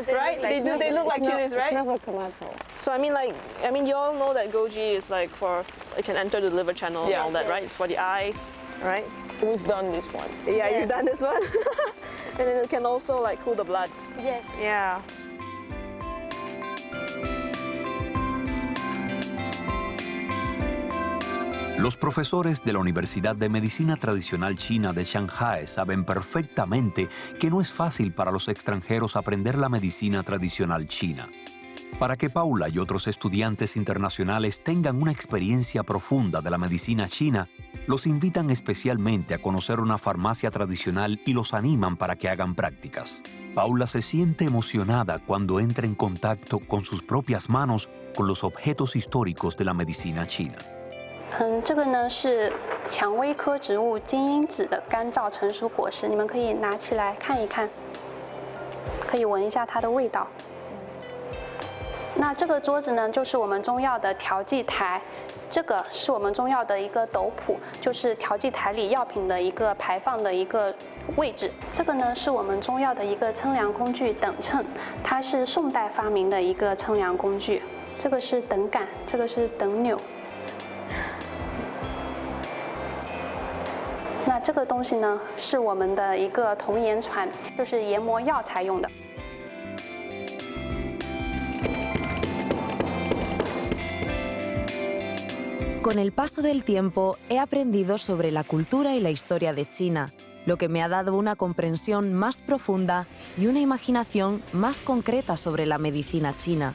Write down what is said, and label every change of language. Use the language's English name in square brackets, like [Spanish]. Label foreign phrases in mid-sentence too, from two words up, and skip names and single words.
[English] right? They look like chilies, right? It's not a tomato. So you all know that goji is like it can enter the liver channel and all that, right? It's for the eyes, right? We've done this one. Yeah, you've done this one. And then it can also like cool the blood. Yes. Yeah. [Spanish] Los profesores de la Universidad de Medicina Tradicional China de Shanghai saben perfectamente que no es fácil para los extranjeros aprender la medicina tradicional china. Para que Paula y otros estudiantes internacionales tengan una experiencia profunda de la medicina china, los invitan especialmente a conocer una farmacia tradicional y los animan para que hagan prácticas. Paula se siente emocionada cuando entra en contacto con sus propias manos con los objetos históricos de la medicina china. [Chinese] 这个呢是蔷薇科植物金樱子的干燥成熟果实，你们可以拿起来看一看，可以闻一下它的味道。那这个桌子呢，就是我们中药的调剂台，这个是我们中药的一个斗谱，就是调剂台里药品的一个排放的一个位置。这个呢是我们中药的一个称量工具等秤，它是宋代发明的一个称量工具。这个是等杆，这个是等钮。 那这个东西呢，是我们的一个铜研船，就是研磨药材用的。 [Spanish] Con el paso del tiempo, he aprendido sobre la cultura y la historia de China, lo que me ha dado una comprensión más profunda y una imaginación más concreta sobre la medicina china.